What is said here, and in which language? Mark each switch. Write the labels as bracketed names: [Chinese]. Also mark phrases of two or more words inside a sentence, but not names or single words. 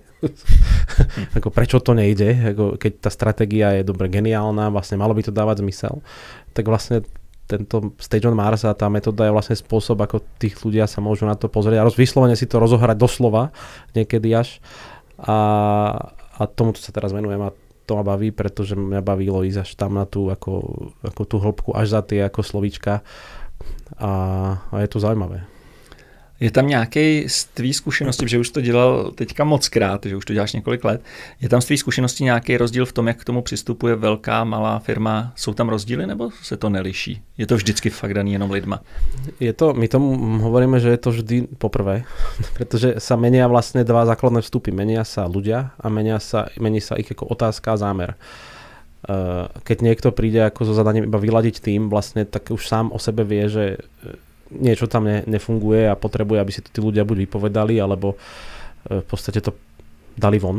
[Slovak] Ako prečo to nejde, ako keď tá stratégia je dobre geniálna, vlastne malo by to dávať zmysel, tak vlastne tento Stage on Mars a tá metóda je vlastne spôsob, ako tých ľudia sa môžu na to pozrieť a vyslovene si to rozohrať doslova niekedy až a tomuto sa teraz venujem a to ma baví, pretože mňa bavilo ísť až tam na tú ako tú hĺbku až za tie ako slovíčka a je to zaujímavé. [Czech] Je tam nějaký z tvý zkušenosti, že už to dělal teďka mockrát, že už to děláš několik let, je tam z tvý zkušenosti nějaký rozdíl v tom, jak k tomu přistupuje velká, malá firma? Jsou tam rozdíly nebo se to neliší? Je to vždycky fakt daný jenom lidma? [Slovak] My tomu hovoríme, že je to vždy poprvé, pretože sa menia vlastne 2 základné vstupy. Menia sa ľudia a mení sa ich ako otázka a zámer. Keď niekto príde ako so zadaním iba vyladiť tým, vlastne tak už sám o sebe vie, že niečo tam nefunguje a potrebuje, aby si to tí ľudia buď vypovedali, alebo v podstate to dali von.